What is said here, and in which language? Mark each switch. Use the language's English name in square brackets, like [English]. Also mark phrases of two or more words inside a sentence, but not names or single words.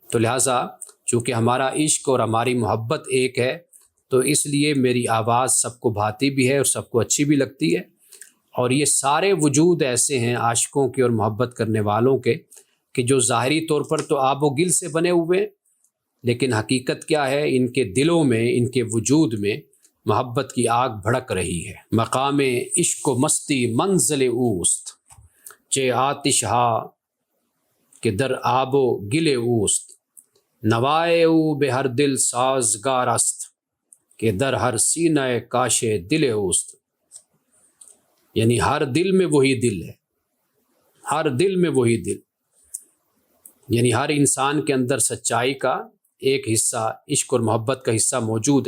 [Urdu] تو لہٰذا چونکہ ہمارا عشق اور ہماری محبت ایک ہے، تو اس لیے میری آواز سب کو بھاتی بھی ہے اور سب کو اچھی بھی لگتی ہے۔ اور یہ سارے وجود ایسے ہیں عاشقوں کے اور محبت کرنے والوں کے کہ جو ظاہری طور پر تو آب و گل سے بنے ہوئے ہیں، لیکن حقیقت کیا ہے؟ ان کے دلوں میں، ان کے وجود میں محبت کی آگ بھڑک رہی ہے۔ [Persian] مقام عشق و مستی منزل اوست، چے آتش ہا کہ در آب و گل اوست، نوائے او بے ہر دل سازگار است، کہ در ہر سینہ کاش دل اوست۔ [Urdu] یعنی ہر دل میں وہی دل ہے، ہر دل میں وہی دل، یعنی ہر انسان کے اندر سچائی کا ایک حصہ، عشق اور محبت کا حصہ موجود ہے۔